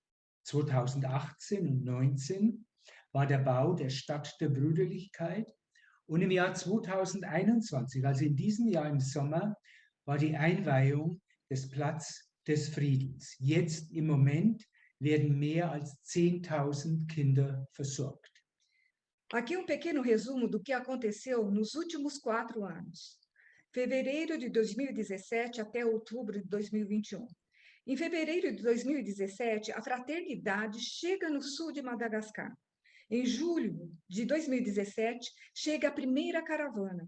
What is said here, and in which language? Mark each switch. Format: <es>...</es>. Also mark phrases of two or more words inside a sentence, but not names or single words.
<de>2018 und 2019 war der Bau der Stadt der Brüderlichkeit und im Jahr 2021, also in diesem Jahr im Sommer, war die Einweihung des Platz des Friedens. Jetzt im Moment werden mehr als 10.000 Kinder versorgt.</de> <pt>Aqui pequeno resumo do que aconteceu nos últimos 4 anos. Fevereiro de 2017 até outubro de 2021. Em fevereiro de 2017, a Fraternidade chega no sul de Madagascar. Em julho de 2017, chega a primeira caravana.</pt>